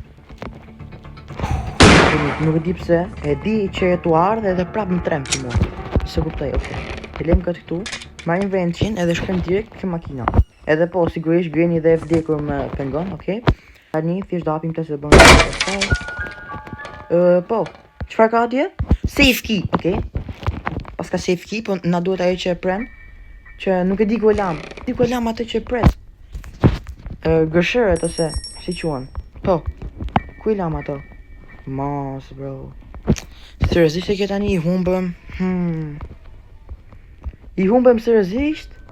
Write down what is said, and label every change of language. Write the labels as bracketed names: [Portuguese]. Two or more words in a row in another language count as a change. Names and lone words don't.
[Albanian] Nuk e di pse, e di që e tu ardhe edhe prap më trem ti mua. Se kuptoj, E lem këtë këtu, marrim vendin edhe shkojmë direkt ke makina. Edhe sigurisht Greni dhe e vdekur më pengon, Tani thjesht do hapim këtë se bën. Çfarë ka atje? [English] Safe key, [Albanian] Pas ka [English] safe key, [Albanian] po na duhet ajo që e pren, që nuk e di ku e lam. Atë që e pres. Gëshërët ose si quhen. Ku i lam ato? Mos, bro. Seriozisht e ke tani i humbëm. I humbëm seriozisht?